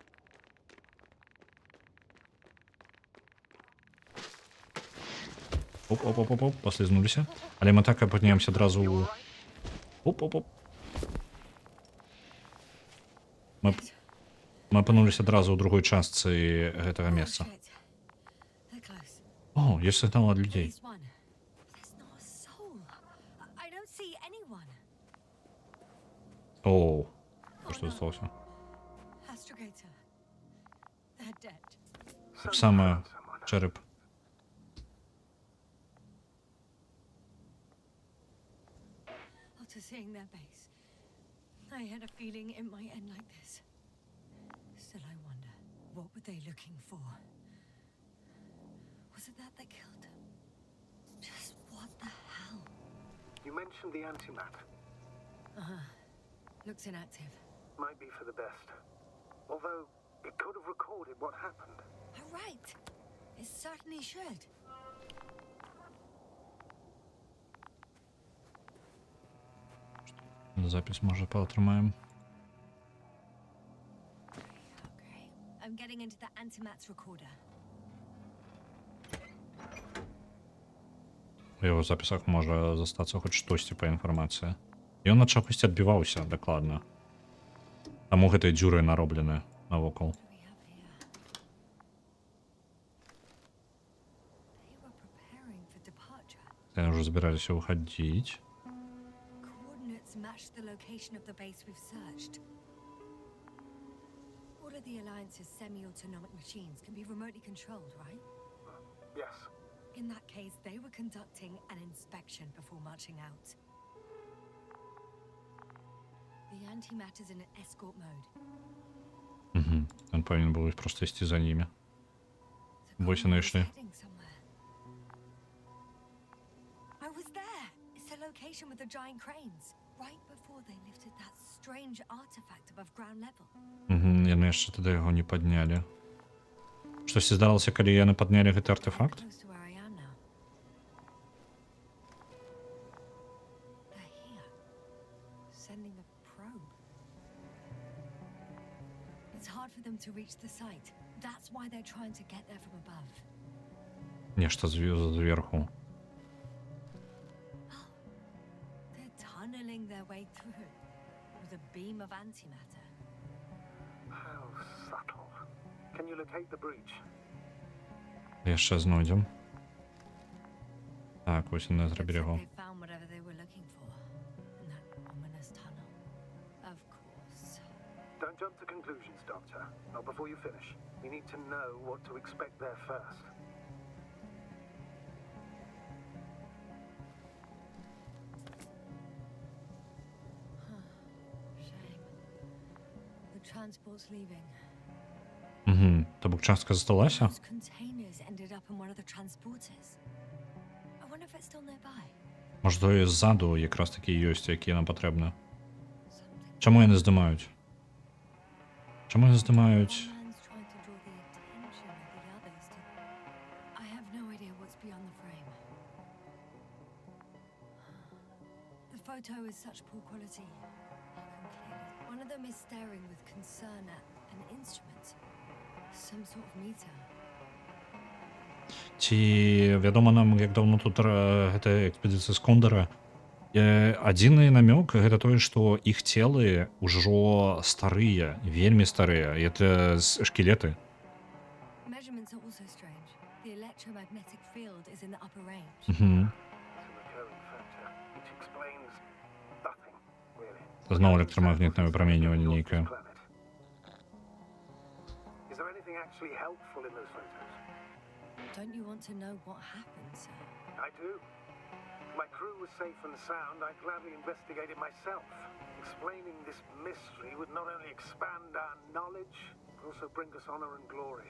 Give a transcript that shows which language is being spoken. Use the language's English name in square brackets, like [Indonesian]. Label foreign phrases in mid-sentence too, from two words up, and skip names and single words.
[Belarusian] Оп, паслізнуліся. Але мы так апынемся адразу... Оп. Мы апынуліся адразу ў другой частцы гэтага месца. [English] Shit. They're close. [Belarusian] О, ёсць сігнал ад людзей. [English] There's one. There's not a soul. I don't see anyone. [Belarusian] О, што засталося? [English] Astrogator. They're dead. [Belarusian] Так само чэрап. [English] After seeing their base, I had a feeling it might end like this. Still, I wonder, what were they looking for? Was it that they killed him? Just what the hell? You mentioned the antimat. Looks inactive. Might be for the best. Although, it could have recorded what happened. Oh, right. It certainly should. [Belarusian] Запись може поотрымаем. [English] Okay. I'm getting into the antimat's recorder. [Belarusian] У яго запісах можа застацца хоць штосьці па інфармацыі. Ён ад чагосьці адбіваўся дакладна. Таму гэтай дзюры нароблены навокал. [English] What do we have here? They were preparing for departure. [Belarusian] Яны ўжо збіраліся выхадзіць. [English] Coordinates match the location of the base we've searched. All of the Alliance's semi-autonomic machines can be remotely controlled, right? Yes. In that case, they were conducting an inspection before marching out. The antimatter's in an escort mode. [Belarusian] Ён павінен быў проста ісці за німі. [English] The [Belarusian] Вось [English] convoy [Belarusian] яны [English] is [Belarusian] ішлі. [English] heading somewhere. I was there! It's the location with the giant cranes. Right before they lifted that strange artifact above ground level. [Belarusian] Яны яшчэ тады яго не паднялі. Штосьці здарылася, калі яны паднялі гэты артефакт? [English] Close to where I am now. They're here. Sending a probe. It's hard for them to reach the site. That's why they're trying to get there from above. [Belarusian] Нешта зверху. [English] They're tunneling their way through with a beam of antimatter. How subtle. Can you locate the breach? [Belarusian] Яшчэ знойдзем. Так, вось яны [English] Looks [Belarusian] зрабілі [English] like [Belarusian] яго. [English] they found whatever they were looking for in that ominous tunnel. Of course. Don't jump to conclusions, Doctor. Not before you finish. You need to know what to expect there first. Shame. The transport's leaving. [Belarusian] То бок частка засталася? [English] Those containers ended up in one of the transporters. I wonder if it's still nearby. [Belarusian] Може, то і ззаду якраз такі ёсць, які нам патрэбны. [English] Something. [Belarusian] Чаму яны здымаюць? Чаму яны здымаюць? [English] Man's trying to draw the attention of the others to what's beyond the frame. The photo is such poor quality. You can clearly... One of them is staring with concern at an instrument. Some sort of meter. [Belarusian] Ці вядома нам, як даўно тут гэта экспедыцыя з Кондара. Адзіны намёк гэта тое, што іх целы ўжо старыя, вельмі старыя. Это шкілеты. [English] Measurements are also strange. The electromagnetic field is in the upper range. It's a recurring factor, which explains nothing, really. [Belarusian] Зноў электрамагнітнае выпраменьванне нейкае. [English] Is there anything actually helpful in those photos? Don't you want to know what happened, sir? I do. If my crew was safe and sound, I'd gladly investigate it myself. Explaining this mystery would not only expand our knowledge, but also bring us honor and glory.